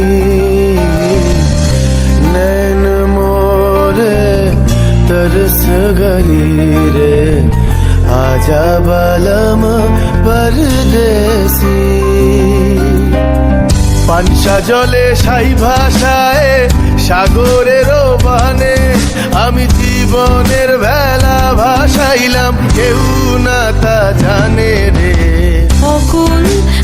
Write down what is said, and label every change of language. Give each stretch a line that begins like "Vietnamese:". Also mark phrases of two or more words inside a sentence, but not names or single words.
Hindi: नैन मोरे तरस गई रे आजा बलम परदेसी।
Bangla: পানসা জলে সাই ভাষায় সাগরের বানে আমি জীবনের ভেলা ভাসাইলাম, কেউ না তা জানে রে।